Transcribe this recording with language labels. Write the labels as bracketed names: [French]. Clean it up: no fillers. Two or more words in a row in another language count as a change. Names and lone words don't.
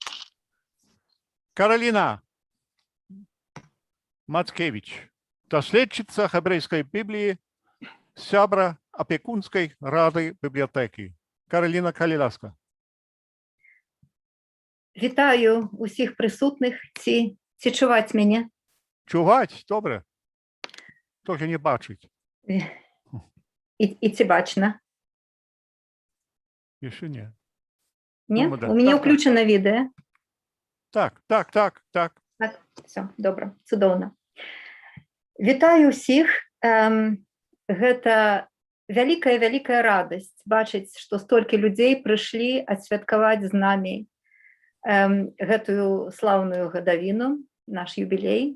[Belarusian] Кароліна Мацкевич, даследчыца хэбрэйскай Бібліі, сябра апекунскай рады бібліятэкі. Кароліна, калі ласка. [Ukrainian] Вітаю усіх присутних. [Belarusian] Ці чуваць мяне? Чуваць, [Ukrainian] добре. Тільки не бачить. [Belarusian] І ці бачна? [Ukrainian] Ще ні. Ні? У мене включено відео. Так. Все, добре, [Belarusian] цудоўна. Вітаю усіх. Гэта вялікая радасць бачыць, што столькі людзей прыйшлі адсвяткаваць з намі гэтую слаўную гадавіну, наш юбілей.